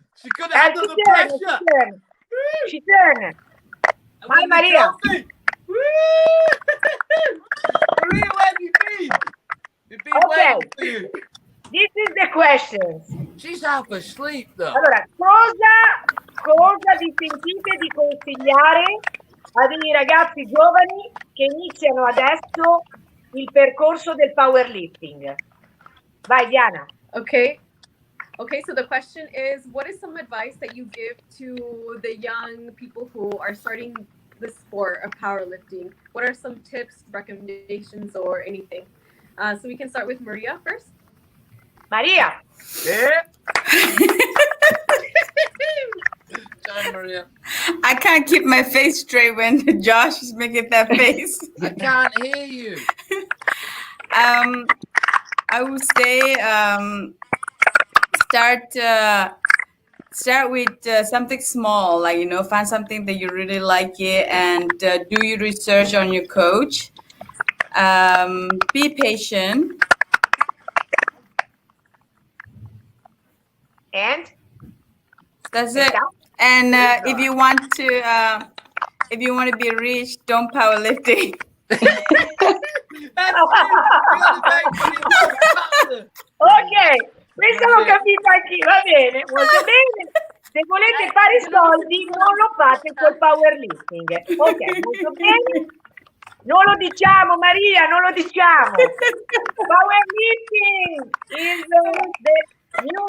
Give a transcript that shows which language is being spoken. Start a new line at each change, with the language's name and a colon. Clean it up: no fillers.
English: She's going to handle the pressure. She turned. Hi, Maria. Maria, where have you been? We've been waiting for you. This is the question. She's half asleep, though.
Italian: Allora, cosa vi sentite di consigliare a dei ragazzi giovani che iniziano adesso il percorso del powerlifting? Vai, Diana.
English: Okay, so the question is, what is some advice that you give to the young people who are starting the sport of powerlifting? What are some tips, recommendations, or anything? So we can start with Maria first. Maria. Yeah. Sorry, Maria. I can't keep my face straight when Josh is making that face. I can't hear you. I would say start with something small, like, find something that you really like it, and do your research on your coach. Be patient. And that's it. And if you want to be rich, don't powerlifting.
Italian: Ok, questo l'ho capito anch'io, va bene, molto bene. Se volete fare soldi, non lo fate col powerlifting. Ok, molto bene. Non lo diciamo, Maria, non lo diciamo.
English: Powerlifting is the new